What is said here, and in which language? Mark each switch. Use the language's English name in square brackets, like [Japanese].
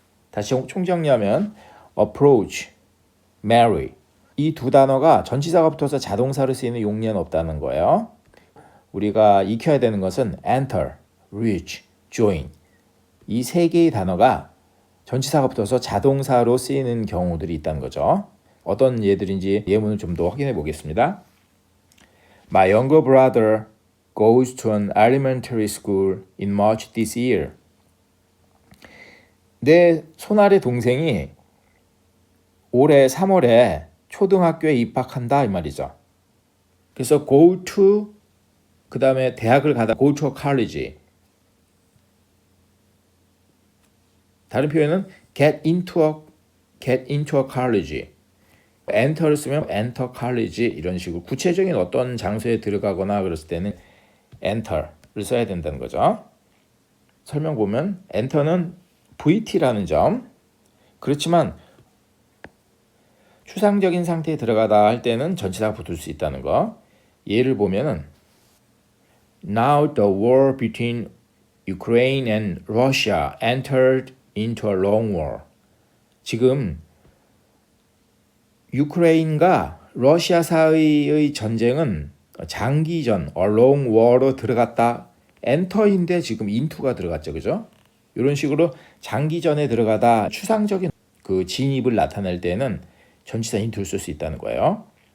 [Korean] 다시 총정리하면 approach, marry 이 두 단어가 전치사가 붙어서 자동사로 쓰이는 용례는 없다는 거예요. 우리가 익혀야 되는 것은 enter, reach, join 이 세 개의 단어가 전치사가 붙어서 자동사로 쓰이는 경우들이 있다는 거죠. 어떤 예들인지 예문을 좀 더 확인해 보겠습니다. [English] My younger brother goes to an elementary school in March this year. [Korean] 내 손아래 동생이 올해 3월에 초등학교에 입학한다 이 말이죠. 그래서 [English] go to [Korean] 그 다음에 대학을 가다 [English] go to a college. [Korean] 다른 표현은 [English] get into a college. [Korean] enter를 쓰면 enter college 이런 식으로 구체적인 어떤 장소에 들어가거나 그랬을 때는 enter를 써야 된다는 거죠. 설명 보면 enter는 VT라는 점. 그렇지만 추상적인 상태에 들어가다 할 때는 전치사가 붙을 수 있다는 거. 예를 보면은 [English] Now the war between Ukraine and Russia entered into a long war. [Korean] 지금 유크레인과 러시아 사이의 전쟁은 장기전, a long war로 들어갔다. enter인데 지금 into가 들어갔죠, 그죠? 이런 식으로 장기전에 들어가다 추상적인 그 진입을 나타낼 때는 전치사 into를 쓸 수 있다는 거예요.